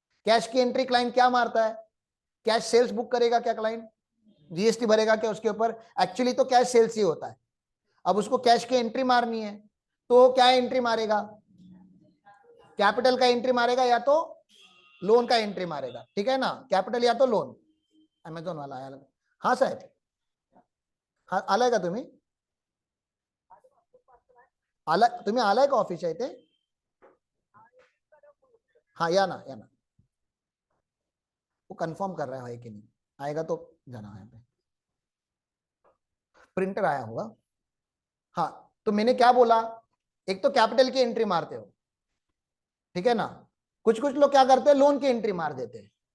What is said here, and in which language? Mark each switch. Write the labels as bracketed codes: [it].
[hi] Cash की entry client क्या मारता है? कैश सेल्स बुक करेगा क्या क्लाइंट? जीएसटी भरेगा क्या उसके ऊपर? एक्चुअली तो कैश सेल्स ही होता है। अब उसको कैश की एंट्री मारनी है तो क्या एंट्री मारेगा, कैपिटल का एंट्री मारेगा या तो लोन का एंट्री मारेगा, ठीक है ना, कैपिटल या तो लोन. अमेझॉन वाला आया. [mr] हाँ साहेब, हा आलाय का तुम्ही, आला तुम्ही आलाय का ऑफिसच्या इथे. हाँ या ना, या ना. [hi] वो कंफर्म कर रहा है कि नहीं, आएगा तो जाना है पे. प्रिंटर आया होगा. हाँ, तो मैंने क्या बोला, एक तो कैपिटल की एंट्री मारते हो, ठीक है ना, कुछ कुछ लोग क्या करते हैं, लोन की एंट्री मार देते हैं.